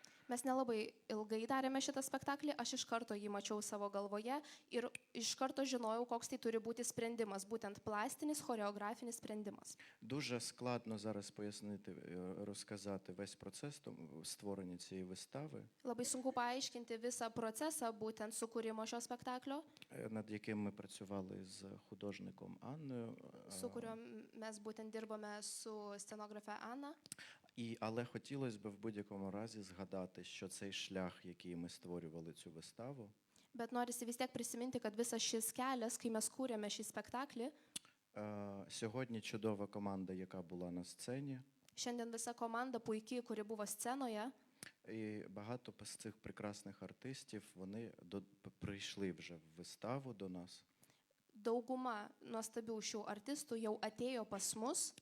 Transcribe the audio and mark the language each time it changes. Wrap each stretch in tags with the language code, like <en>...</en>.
<lt>Mes nelabai ilgai darėme šitą spektaklį, aš iš karto jį mačiau savo galvoje ir iš karto žinojau, koks tai turi būti sprendimas, būtent plastinis, choreografinis sprendimas.</lt> <uk>Дуже складно зараз пояснити, розказати весь процес створення цієї вистави,</uk> <lt>Labai sunku paaiškinti visą procesą, būtent sukūrimo šio spektaklio,</lt> <uk>над яким ми працювали з художником Анною.</uk> <lt>su kuriuo mes būtent dirbame su scenografe Ana.</lt> <uk>Але хотілося б в будь-якому разі згадати, що цей шлях, який ми створювали цю виставу,</uk> <lt>Bet norisi vis tiek prisiminti, kad visas šis kelias, kai mes kūrėme šį spektaklį,</lt> <uk>сьогодні чудова команда, яка була на сцені,</uk> <lt>šiandien visa komanda puikiai, kuri buvo scenoje,</lt> <uk>і багато з цих прекрасних артистів, вони прийшли вже в виставу до нас.</uk> <lt>dauguma nuostabių šių artistų jau atėjo pas mus.</lt>